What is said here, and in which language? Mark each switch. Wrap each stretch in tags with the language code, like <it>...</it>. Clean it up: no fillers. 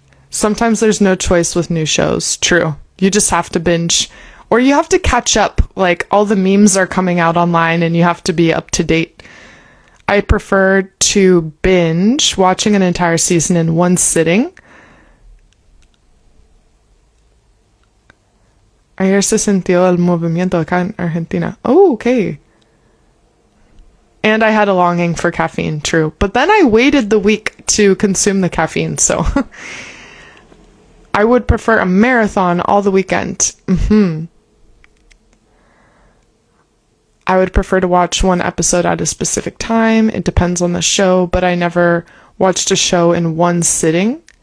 <en>Sometimes there's no choice with new shows. True. You just have to binge. Or you have to catch up. Like, all the memes are coming out online and you have to be up to date. I prefer to binge watching an entire season in one sitting.</en> <es>Ayer se sintió el movimiento acá en Argentina.</es> <en>Oh, okay. And I had a longing for caffeine, true. But then I waited the week to consume the caffeine, so... I would prefer a marathon all the weekend. I would prefer to watch one episode at a specific time. It depends on the show, but I never watched a show in one sitting.</en>